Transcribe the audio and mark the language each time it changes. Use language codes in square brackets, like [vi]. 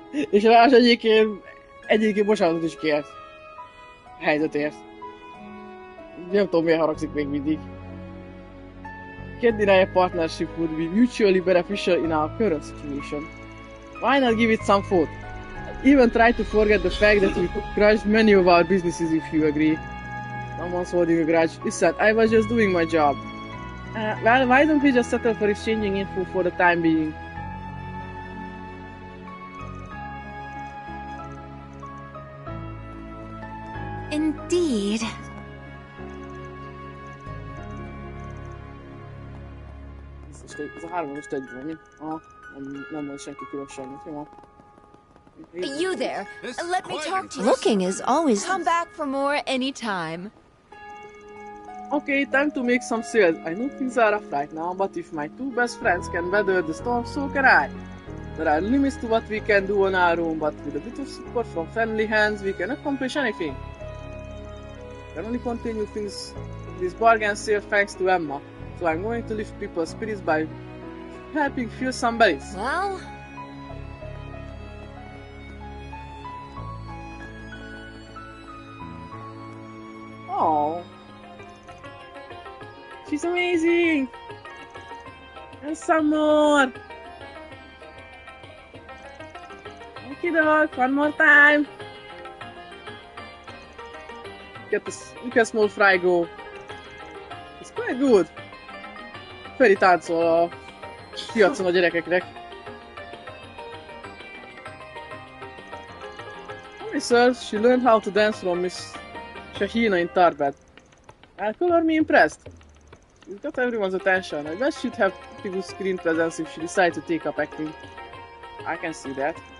[hu] És rá egyébként bocsánatot is kért. A helyzetért. Nem tudom, miért haragszik még mindig. [en] Can't deny a partnership would be mutually beneficial in our current situation. Why not give it some thought? Even try to forget the fact that we crushed many of our businesses if you agree. Someone's holding a grudge. Listen, I was just doing my job. Well, why don't we just settle for exchanging info for the time being? Indeed. [hu] Ez a három most egyben, mi? Nem volt senki különbségnek, jó? [en] You there. Let me talk to you. Looking is always... Come back for more anytime. Okay, time to make some sales. I know things are rough right now, but if my two best friends can weather the storm, so can I. There are limits to what we can do on our own, but with a bit of support from friendly hands, we can accomplish anything. We can only continue this bargain sale thanks to Emma. So I'm going to lift people's spirits by helping fill some bellies. Well... Oh, she's amazing! And some more! Okay, dog, one more time! Look at small fry go. It's quite good. [hu] Feri táncol a piacon a gyerekeknek. [en] Research, she learned how to dance from Miss Shahina in Tarbet. I'll color me impressed. She's got everyone's attention. I bet she'd have pretty good screen presence if she decided to take up acting. I can see that.